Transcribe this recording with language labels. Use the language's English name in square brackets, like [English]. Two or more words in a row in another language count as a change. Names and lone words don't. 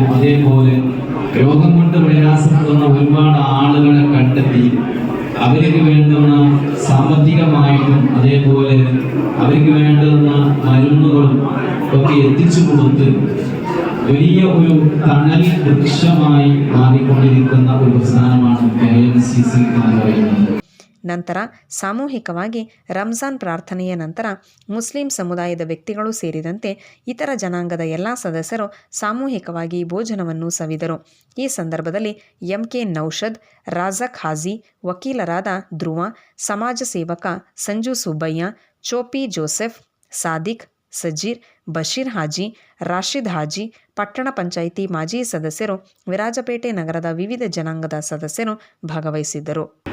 [Malayalam] അതേപോലെ രോഗം കൊണ്ട് പ്രയാസപ്പെടുന്ന ഒരുപാട് ആളുകളെ കണ്ടെത്തി അവർക്ക് വേണ്ടുന്ന സാമ്പത്തികമായിട്ടും അതേപോലെ അവർക്ക് വേണ്ടുന്ന മരുന്നുകളും ഒക്കെ എത്തിച്ചു കൊടുത്ത് വലിയ ഒരു തണൽ വൃക്ഷമായി മാറിക്കൊണ്ടിരിക്കുന്ന ഒരു പ്രസ്ഥാനമാണ് KMCC എന്ന് പറയുന്നത്. [Kannada] ನಂತರ ಸಾಮೂಹಿಕವಾಗಿ ರಂಜಾನ್ ಪ್ರಾರ್ಥನೆಯ ನಂತರ ಮುಸ್ಲಿಂ ಸಮುದಾಯದ ವ್ಯಕ್ತಿಗಳು ಸೇರಿದಂತೆ ಇತರ ಜನಾಂಗದ ಎಲ್ಲ ಸದಸ್ಯರು ಸಾಮೂಹಿಕವಾಗಿ ಭೋಜನವನ್ನು ಸವಿದರು. ಈ ಸಂದರ್ಭದಲ್ಲಿ MK ನೌಷದ್, ರಾಜಕ್ ಹಾಜಿ, ವಕೀಲರಾದ ಧ್ರುವ, ಸಮಾಜ ಸೇವಕ ಸಂಜು ಸುಬ್ಬಯ್ಯ, ಚೋಪಿ ಜೋಸೆಫ್, ಸಾದಿಕ್, ಸಜೀರ್, ಬಶೀರ್ ಹಾಜಿ, ರಾಶಿದ್ ಹಾಜಿ, ಪಟ್ಟಣ ಪಂಚಾಯಿತಿ ಮಾಜಿ ಸದಸ್ಯರು, ವಿರಾಜಪೇಟೆ ನಗರದ ವಿವಿಧ ಜನಾಂಗದ ಸದಸ್ಯರು ಭಾಗವಹಿಸಿದ್ದರು.